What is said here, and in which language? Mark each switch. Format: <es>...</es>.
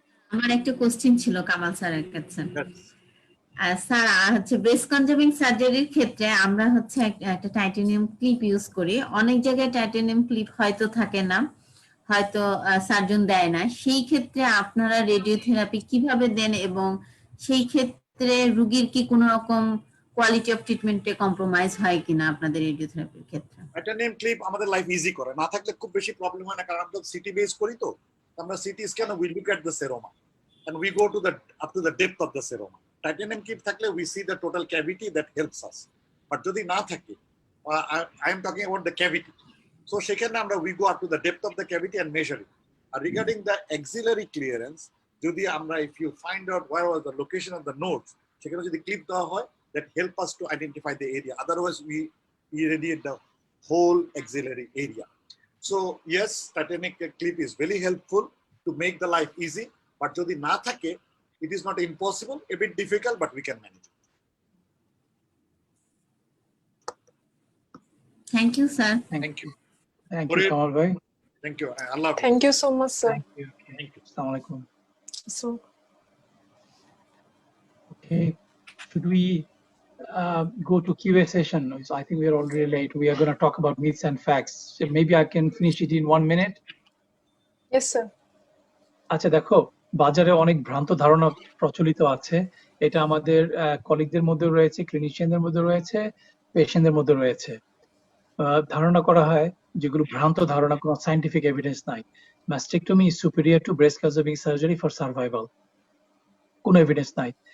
<bn>আমার একটা কোশ্চেন ছিল কামাল স্যারের কাছে। স্যার হচ্ছে ব্রেস্ট কনজার্ভিং সার্জারির ক্ষেত্রে আমরা হচ্ছে একটা টাইটানিয়াম ক্লিপ ইউজ করি, অনেক জায়গায় টাইটানিয়াম ক্লিপ হয়তো থাকে না, হয়তো সার্জন দেয় না, সেই ক্ষেত্রে আপনারা রেডিওথেরাপি কিভাবে দেন এবং সেই ক্ষেত্রে রোগীর কি কোনো রকম কোয়ালিটি অফ ট্রিটমেন্টে কম্প্রোমাইজ হয় কিনা আপনাদের রেডিওথেরাপির ক্ষেত্রে? টাইটানিয়াম ক্লিপ আমাদের লাইফ ইজি করে, না থাকলে খুব বেশি প্রবলেম হয় না, কারণ আমরা সিটি বেস করি, তো আমরা CT scan</bn> <en>We look at the seroma and we go to the up to the depth of the seroma. Titanium clip থাকলে we see the total cavity that helps us, but</en> <bn>যদি না থাকে</bn> <en>I am talking about the cavity, so</en> <bn>সেখানে আমরা</bn> <en>we go up to the depth of the cavity and measure it. Regarding the axillary clearance,</en> <bn>যদি আমরা</bn> <en>if you find out where was the location of the nodes,</en> <bn>সেখানে যদি clip দেওয়া হয়</bn> <en>that help us to identify the area, otherwise we irradiate the whole axillary area. So yes, titanium clip is very helpful to make the life easy, but</en> <bn>যদি না থাকে</bn> <en>it is not impossible, a bit difficult, but we can manage it. Thank you sir. Thank you. Thank you Kamal bhai. Thank you. Allah. Thank you so much sir. Thank you. Assalamu alaikum. So Okay, should we go to Q&A session. So I think we are already late. We are going to talk about myths and facts. So maybe I can finish it in 1 minute. Yes, sir.</en> <bn>আচ্ছা দেখো, বাজারে অনেক ভ্রান্ত ধারণা প্রচলিত আছে। এটা আমাদের কলিগদের মধ্যে রয়েছে, ক্লিনিশিয়ানদের মধ্যে রয়েছে, পেশেন্টদের মধ্যে রয়েছে। ধারণা করা হয় যেগুলো ভ্রান্ত ধারণা, কোনো সায়েন্টিফিক এভিডেন্স নাই।</bn> <en>Mastectomy is superior to breast conserving surgery for survival.</en> <bn>কোনো এভিডেন্স নাই।</bn>